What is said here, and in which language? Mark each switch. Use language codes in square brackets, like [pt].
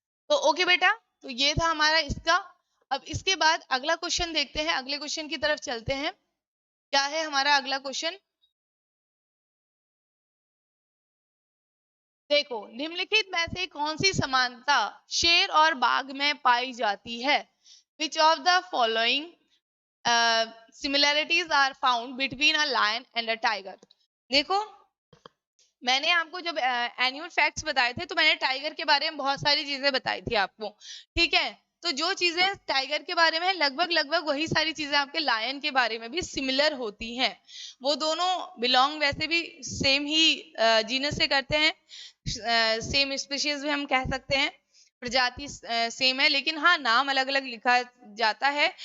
[hi] तो ओके बेटा, तो ये था हमारा इसका। अब इसके बाद अगला क्वेश्चन देखते हैं, अगले क्वेश्चन की तरफ चलते हैं। क्या है हमारा अगला क्वेश्चन, देखो, निम्नलिखित में से कौन सी समानता शेर और बाघ में पाई जाती है? [en] Which of the following similarities are found between a lion and a tiger? [hi] देखो, मैंने आपको जब एनुअल फैक्ट्स बताए थे तो मैंने टाइगर के बारे में बहुत सारी चीजें बताई थी आपको, ठीक है। तो जो चीजें टाइगर के बारे में लगभग लगभग वही सारी चीजें आपके लायन के बारे में भी सिमिलर होती हैं। वो दोनों बिलोंग वैसे भी सेम ही जीनस से करते हैं, सेम स्पीशीज भी हम कह सकते हैं, प्रजाति सेम है, लेकिन हाँ नाम अलग अलग लिखा जाता है।